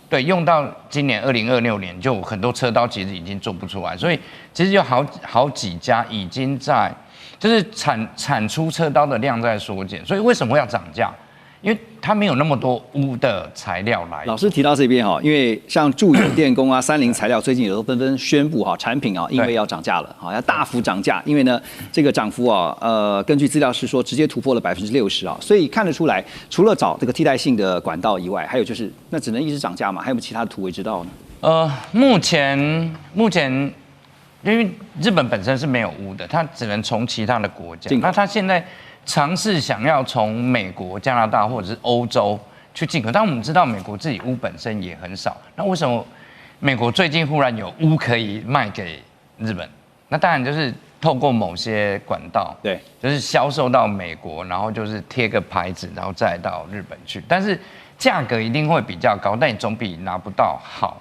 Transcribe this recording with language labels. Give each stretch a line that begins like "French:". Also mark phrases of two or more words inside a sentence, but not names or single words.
Chinese: 对，用到今年2026年，就很多車刀其實已經做不出來，所以其實有好幾家已經在，就是產出車刀的量在縮減。所以為什麼會要漲價？因為它沒有那麼多鎢的材料來。老師提到這邊哈，因為像住友電工啊、三菱材料最近也都紛紛宣布哈，產品啊因為要漲價了，要大幅漲價。因為呢，這個漲幅啊，根據資料是說直接突破了60%啊，所以看得出來，除了找這個替代性的管道以外，還有就是那只能一直漲價嘛？還有沒有其他的突圍之道呢？目前，因為日本本身是沒有鎢的，它只能從其他的國家。那它現在嘗試想要從美國、加拿大或者是歐洲去進口，但我們知道美國自己鎢本身也很少，那為什麼美國最近忽然有鎢可以賣給日本，那當然就是透過某些管道，对，就是銷售到美國，然後就是貼個牌子，然後再到日本去，但是價格一定會比較高，但你總比拿不到好。